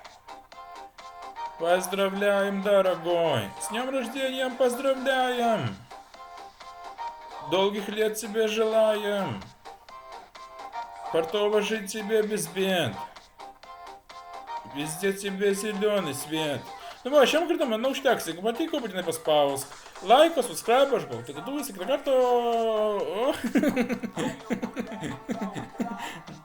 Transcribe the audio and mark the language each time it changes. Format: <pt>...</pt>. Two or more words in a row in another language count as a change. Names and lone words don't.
<ru>Поздравляем, дорогой! С днем рождения поздравляем! Долгих лет тебе желаем! Портово жить тебе без бед. Везде тебе зеленый свет.</ru> <lt>Nu, va, šiam kartam, manau, užteks. Jeigu patiko, būtinai paspausk laiką, subscribe, aš buvau. Tai tu esi kitą kartą.</lt>